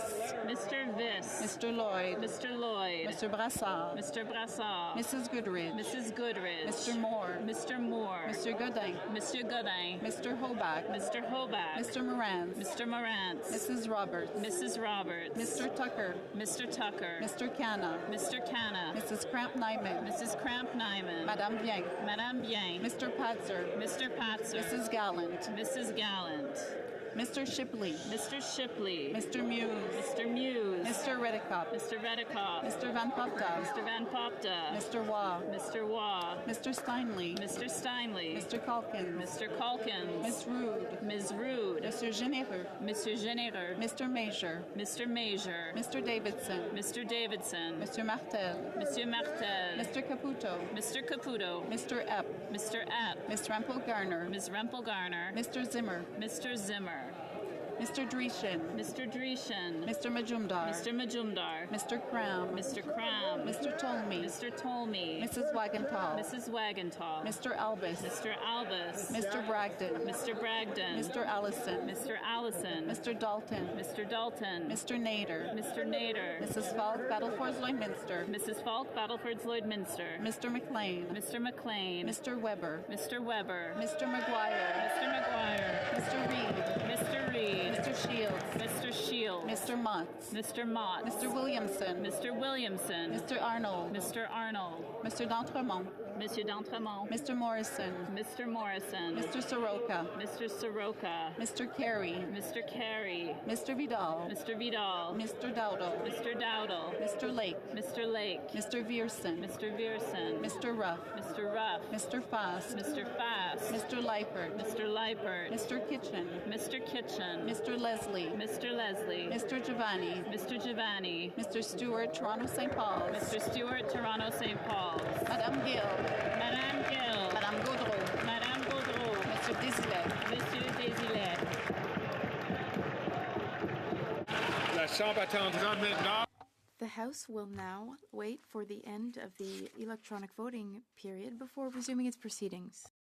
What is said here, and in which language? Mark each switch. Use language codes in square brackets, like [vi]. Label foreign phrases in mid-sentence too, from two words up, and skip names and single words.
[en] Mr. Viss. Mr. Lloyd. Mr. Lloyd. Mr. Brassard. Mr. Brassard. Mrs. Goodrich. Mrs. Goodrich. Mr. Moore. Mr. Moore. Mr. Godin. Mr. Godin. Mr. Hoback. Mr. Hoback. Mr. Morantz. Mr. Morantz. Mrs. Roberts. Mrs. Roberts. Mr. Tucker. Mr. Tucker. Mr. Canna. Mr. Canna. Mrs. Cramp Nyman. Mrs. Cramp Nyman. Madame Bien. Madame Bien. Mr. Patzer. Mr. Patzer. Mrs. Gallant. Mrs. Gallant. Mr. Shipley. Mr. Shipley. Mr. Muse. Mr. Muse. Mr. Redicott. Mr. Redicott. Mr. Van Popta. Mr. Van Popta. Mr. Waugh. Mr. Waugh. Mr. Steinley. Mr. Steinley. Mr. Calkins. Mr. Calkins. Miss Rude. Ms. Rude. Mr. Généreux. Mr. Généreux. Mr. Major. Mr. Major. Mr. Davidson. Mr. Davidson. Mr. Martel. Monsieur Martel. Mr. Caputo. Mr. Caputo. Mr. Epp. Mr. Epp. Miss Rempel Garner. Ms. Rempel Garner. Mr. Zimmer. Mr. Zimmer. Mr. Dreeshen. Mr. Dreeshen. Mr. Majumdar. Mr. Majumdar. Mr. Cram. Mr. Cram. Mr. Tolmie. Mr. Tolmie. Mrs. Wagenthal. Mrs. Wagenthal. Mr. Albus. Mr. Albus. Mr. Bragdon. Mr. Bragdon. Mr. Allison. Mr. Allison. Mr. Dalton. Mr. Dalton. Mr. Nader. Mr. Nader. Mrs. Falk, Battlefords Lloydminster. Mrs. Falk, Battlefords Lloydminster. Mr. McLean. Mr. McLean. Mr. Weber. Mr. Weber. Mr. McGuire. Mr. McGuire. Mr. Reed. Mr. Reed. Mr. Shields. Mr. Shields. Mr. Motts. Mr. Mott. Mr. Williamson. Mr. Williamson. Mr. Arnold. Mr. Arnold. Mr. D'Entremont. Monsieur D'Entremont. Mr. Morrison. Mr. Morrison. Mr. Soroka. Mr. Soroka. Mr. Carey. Mr. Carey. Mr. Vidal. Mr. Vidal. Mr. Dowdle. Mr. Dowdle. Mr. Lake. Mr. Lake. Mr. Vierson. Mr. Vierson. Mr. Ruff. Mr. Ruff. Mr. Fast. Mr. Fast. Mr. Leipert. Mr. Leipert. Mr. Kitchen. Mr. Kitchen. Mr. Leslie. Mr. Leslie. Mr. Giovanni. Mr. Giovanni. Mr. Stewart, Toronto St. Paul's. Mr. Stewart, Toronto St. Paul's. Madame Gill. Madame Gill. Madame Gaudreau. Madame Gaudreau. Mr. Désilet. Monsieur Désilet. [fr] La Chambre attendra maintenant. [en] The House will now wait for the end of the electronic voting period before resuming its proceedings.